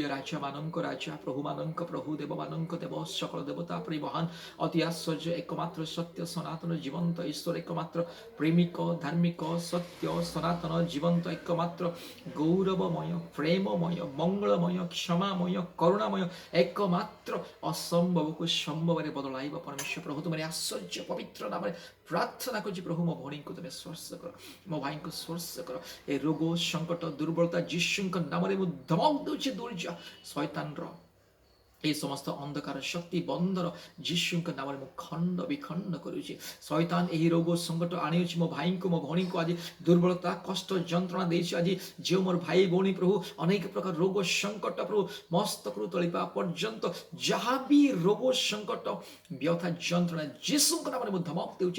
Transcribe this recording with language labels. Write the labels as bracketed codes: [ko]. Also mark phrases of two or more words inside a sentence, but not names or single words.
[or] ରାଜାମାନଙ୍କ ରାଜା, ପ୍ରଭୁମାନଙ୍କ ପ୍ରଭୁ, ଦେବମାନଙ୍କ ଦେବ, ସକଳ ଦେବତା ପରିବହନ, ଅତି ଆଶ୍ଚର୍ଯ୍ୟ, ଏକମାତ୍ର ସତ୍ୟ, ସନାତନ, ଜୀବନ୍ତ ଈଶ୍ୱର, ଏକମାତ୍ର ପ୍ରେମିକ, ଧାର୍ମିକ, ସତ୍ୟ, ସନାତନ, ଜୀବନ୍ତ, ଏକମାତ୍ର ଗୌରବମୟ, ପ୍ରେମମୟ, ମଙ୍ଗଳମୟ, କ୍ଷମାମୟ, କରୁଣାମୟ, ଏକମାତ୍ର ଅସମ୍ଭବକୁ ସମ୍ଭବରେ ବଦଳାଇବା ପରମେଶ୍ୱର ପ୍ରଭୁ, ତୁମର ଆଶ୍ଚର୍ଯ୍ୟ ପବିତ୍ର ନାମରେ ପ୍ରାର୍ଥନା କରୁଛି। ପ୍ରଭୁ, ମୋ ଭଉଣୀଙ୍କୁ ତୁମେ ସ୍ପର୍ଶ କର, ମୋ ଭାଇଙ୍କୁ ସ୍ପର୍ଶ କର। ଏ ରୋଗ, ସଙ୍କଟ, ଦୁର୍ବଳତା ଯୀଶୁଙ୍କ ନାମରେ ମୁଁ ଧମକ ଦେଉଛି। ଦୁର୍ଜୟ ଶୈତାନର ଏହି ସମସ୍ତ ଅନ୍ଧକାର ଶକ୍ତି ବନ୍ଧର ଯୀଶୁଙ୍କ ନାମରେ ମୁଁ ଖଣ୍ଡ ବିଖଣ୍ଡ କରୁଛି। ଶୈତାନ ଏହି ରୋଗ ସଂକଟ ଆଣିଅଛି ମୋ ଭାଇଙ୍କୁ, ମୋ ଭଉଣୀଙ୍କୁ, ଆଜି ଦୁର୍ବଳତା, କଷ୍ଟ, ଯନ୍ତ୍ରଣା ଦେଇଛି। ଆଜି ଯେଉଁ ମୋର ଭାଇ ଭଉଣୀ ପ୍ରଭୁ ଅନେକ ପ୍ରକାର ରୋଗ ସଂକଟ ପ୍ରଭୁ ମସ୍ତକରୁ ତଳିପା ପର୍ଯ୍ୟନ୍ତ ଯାହା ବି ରୋଗ ସଂକଟ, ବ୍ୟଥା, ଯନ୍ତ୍ରଣା ଯୀଶୁଙ୍କ ନାମରେ ମୁଁ ଧମକ ଦେଉଛି।